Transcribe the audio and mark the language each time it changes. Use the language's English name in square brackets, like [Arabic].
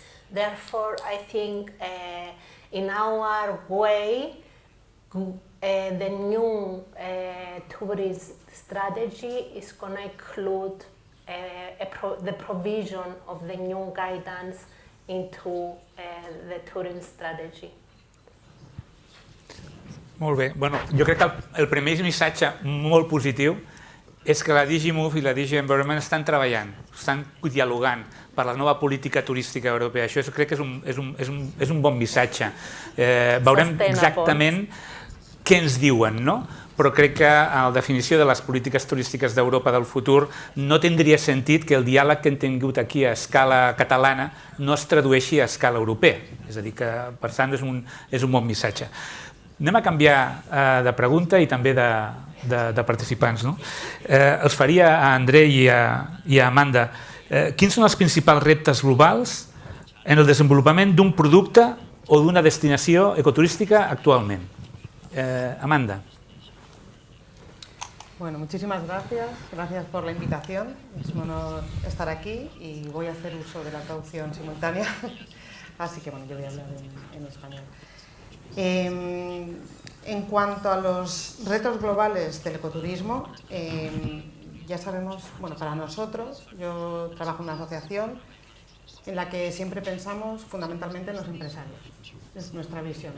[English] Therefore, I think in our way, the new tourism strategy is going to include the provision of the new guidance into the tourism strategy. [Catalan] Molt bé. Bueno, jo crec que el primer missatge molt positiu és que la DG Move i la DG Environment estan treballant, estan dialogant per la nova política turística europea. Això crec que és un bon missatge. Veurem exactament què ens diuen, no? Però crec que a la definició de les polítiques turístiques d'Europa del futur no tindria sentit que el diàleg que hem tingut aquí a escala catalana no es tradueixi a escala europea. És a dir, que per tant és un bon missatge. Anem a canviar de pregunta i també de participants. Els faria a Andrei i a Amanda. Quins són els principals reptes globals en el desenvolupament d'un producte o d'una destinació ecoturística actualment? Amanda. [Spanish] Bueno, muchísimas gracias por la invitación. Es un honor estar aquí y voy a hacer uso de la traducción simultánea, así que bueno, yo voy a hablar en español. En cuanto a los retos globales del ecoturismo, ya sabemos, bueno, para nosotros, yo trabajo en una asociación en la que siempre pensamos fundamentalmente en los empresarios. Es nuestra visión.